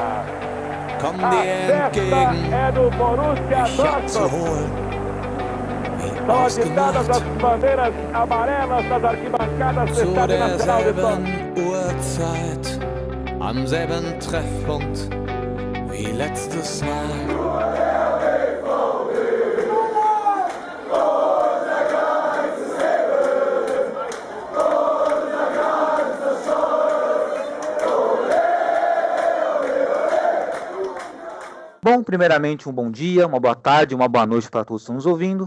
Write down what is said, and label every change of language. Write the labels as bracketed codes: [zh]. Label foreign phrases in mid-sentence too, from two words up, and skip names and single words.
[de] Komm dir entgegen, mich abzuholen, wie ausgemacht, zu derselben Uhrzeit, am selben Treffpunkt wie letztes Mal. [pt] Bom, primeiramente um bom dia, uma boa tarde, uma boa noite para todos que estão nos ouvindo.